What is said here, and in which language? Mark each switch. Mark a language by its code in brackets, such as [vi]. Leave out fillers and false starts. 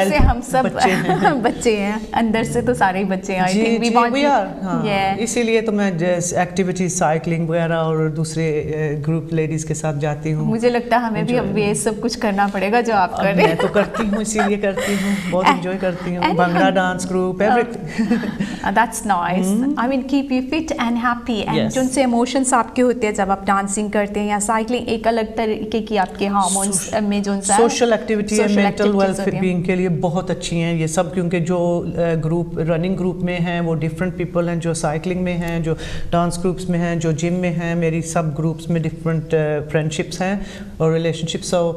[ur] ہم سب بچے ہیں, اندر سے تو سارے ہی بچے ہیں. اسی لیے تو میں ایکٹیویٹیز سائیکلنگ وغیرہ اور دوسرے گروپ لیڈیز کے ساتھ جاتی ہوں. مجھے لگتا ہے ہمیں بھی اب یہ سب کچھ کرنا پڑے گا جو آپ کر رہے ہیں. میں تو کرتی ہوں, اسی لیے کرتی ہوں, بہت انجوائے کرتی ہوں. Bhangra dance group, everything. [en] That's nice. I mean keep you fit and happy. [ur] And جو ان سے ایموشنس آپ کے ہوتے ہیں جب آپ ڈانسنگ کرتے ہیں یا سائیکلنگ, ایک الگ طریقے کی آپ کے ہارمونس میں جو سوشل ایکٹیویٹی ہے, مینٹل ویلتھ بینگ کے لیے بہت اچھی ہیں یہ سب, کیونکہ جو گروپ رننگ گروپ میں ہیں وہ ڈفرینٹ پیپل ہیں, جو سائیکلنگ میں ہیں, جو ڈانس گروپس میں ہیں, جو جم میں ہیں, میری سب گروپس میں ڈفرینٹ فرینڈشپس ہیں اور ریلیشن شپس.